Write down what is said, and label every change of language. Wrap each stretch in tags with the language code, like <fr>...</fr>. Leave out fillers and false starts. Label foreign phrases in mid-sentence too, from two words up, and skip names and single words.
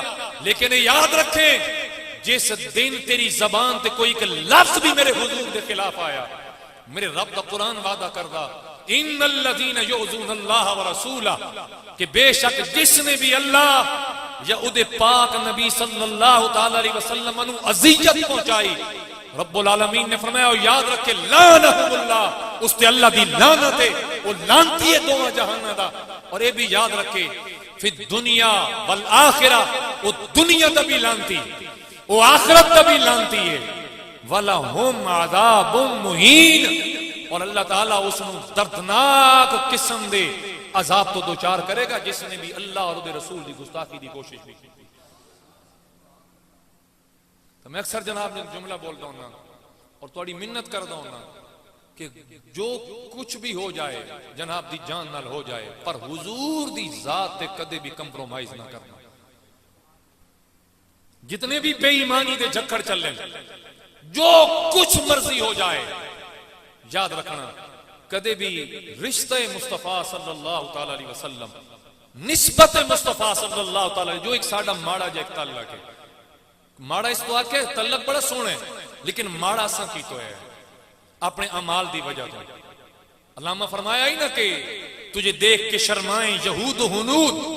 <pa>لیکن یاد رکھے جس دن تیری زبان تے کوئی ایک لفظ بھی میرے حضور دے خلاف آیا، میرے رب کا قرآن وعدہ کردا</pa> <ar>إن الذين يؤذون الله ورسوله,</ar> <pa>کہ بیشک جس نے بھی اللہ یا اودے پاک نبی</pa> <ar>صلى الله تعالى عليه وسلم</ar> <pa>نوں اذیت پہنچائی,</pa> <ar>رب العالمين</ar> <pa>نے فرمایا یاد رکھے لعنہ اللہ، اس تے اللہ دی لعنت ہے، وہ لعنتی ہے دوواں جہاناں دا. اور یہ بھی یاد رکھے فیر</pa> <ar>الدنيا والآخرة,</ar> <pa>وہ دنیا دا بھی لعنتی، وہ آخرت دا بھی لعنتی ہے.</pa> <ar>ولهم عذاب مهين,</ar> <pa>اور اللہ تعالیٰ اسنوں دردناک قسم دے عذاب تو دو چار کرے گا جس نے بھی اللہ اور اوہدے رسول کی گستاخی کی کوشش کی. تو میں اکثر جناب نے جملہ بولتا ہوں نا اور تھوڑی منت کرتا ہوں نا کہ جو کچھ بھی ہو جائے جناب دی جان نال ہو جائے، پر حضور دی ذات تے کدے بھی کمپرومائز نہ کرنا. جتنے بھی بے ایمانی دے جھکڑ چلے، جو کچھ مرضی ہو جائے، یاد رکھنا کدے بھی رشتے مصطفیٰ</pa> <ar>صلى الله تعالى عليه وسلم,</ar> <pa>نسبت مصطفیٰ</pa> <ar>صلى الله تعالى,</ar> <pa>جو ایک ساڈا ماڑا جے تعلق ہے، ماڑا اس تو آکے تعلق بڑا سوہنا ہے، لیکن ماڑا اسا کی تو ہے اپنے اعمال دی وجہ تو.</pa> <ur>علامہ فرمایا ہی نہ کہ تجھے دیکھ کے شرمائے یہود ہنود.</ur>